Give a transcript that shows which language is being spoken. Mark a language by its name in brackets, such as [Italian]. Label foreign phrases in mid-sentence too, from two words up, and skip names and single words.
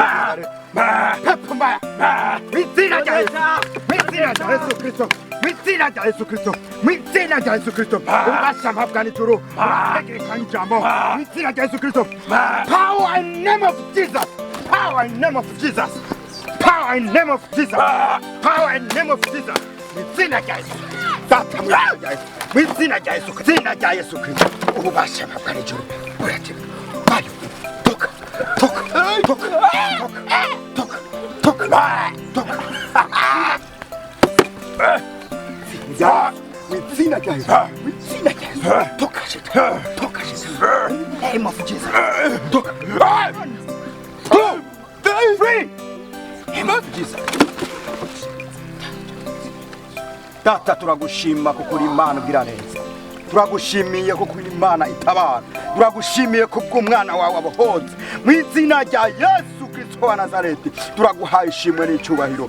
[Swahili] Pepo mbaya. [Kinyarwanda] Mwizina rya Yesu. Mwizina rya Yesu Kristo. Mwizina rya Yesu Kristo. Mwizina rya Yesu Kristo. Ubasha mpabwa n'ijuru. Urategerekanya ijambo. Mwizina rya Yesu Kristo. [English] Power in name of Jesus. Power in name of Jesus. Power in name of Jesus. Power in name of Jesus. [Kinyarwanda] Mwizina rya Yesu. Data mwizina rya Yesu. Mwizina rya Yesu. Mwizina rya Yesu Kristo. Ubasha mpabwa n'ijuru. Urategerekanya. [Swahili] Mayo. Toka. Toka. Toka. Toka. Toka. Toka. [Kinyarwanda] Mwizina rya Yesu. Mwizina rya Yesu. [Swahili] Toka shetani. Toka shetani. [English] Name of Jesus. Toka. 2, 3. Name of Jesus. [Kinyarwanda] Data turagushima kuko uri Imana ugira neza. Turagushimiye kuko uri Imana itabara. Turagushimiye kubw'umwana wawe abohoze. Mu izina rya Yesu Kristo wa Nazareti turaguhaye ishimwe n'icyubahiro.